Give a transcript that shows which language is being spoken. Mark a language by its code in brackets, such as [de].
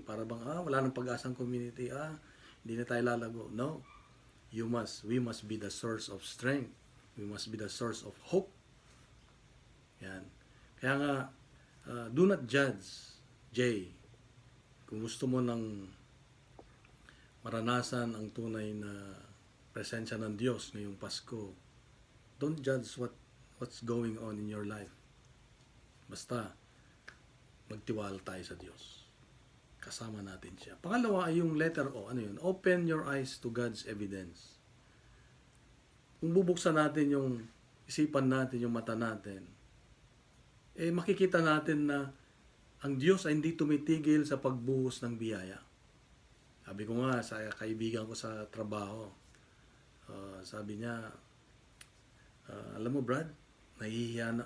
[tl] Para bang wala nang pag-asang community, hindi na tayo lalago. [en] No. We must be the source of strength. We must be the source of hope. [tl] Yan. Kaya nga, [en] do not judge, [tl] Jay. Kung gusto mo ng maranasan ang tunay na presensya ng Diyos ngayong Pasko, [en] don't judge what's going on in your life. [tl] Basta, magtiwala tayo sa Diyos. Kasama natin siya. Pangalawa ay yung letter O. Ano yun? [en] Open your eyes to God's evidence. [tl] Kung bubuksan natin yung isipan natin, yung mata natin, makikita natin na ang Diyos ay hindi tumitigil sa pagbuhos ng biyaya. Sabi ko nga sa kaibigan ko sa trabaho, sabi niya, alam mo Brad, nahihiya na.